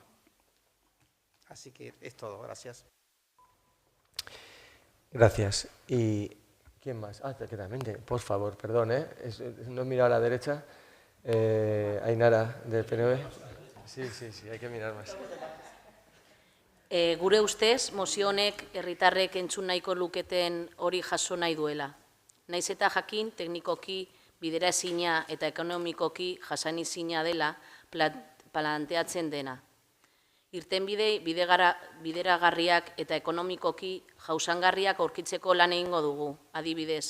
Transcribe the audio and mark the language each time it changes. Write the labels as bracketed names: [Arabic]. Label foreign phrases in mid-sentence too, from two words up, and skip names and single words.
[Spanish] Así que es todo. Gracias. Gracias. ¿Y quién más? Que también, por favor, perdón, no he mirado a la derecha. Ainara, del PNV. Sí, hay que mirar más. [Basque] Gure ustez, mozio honek herritarrek entzun nahiko luketen hori jaso nahi duela. Naiz eta jakin, teknikoki, bideraezina eta ekonomikoki jasanezina dela planteatzen dena. Irtenbide bideragarriak eta ekonomikoki jausangarriak aurkitzeko lan egingo dugu, adibidez.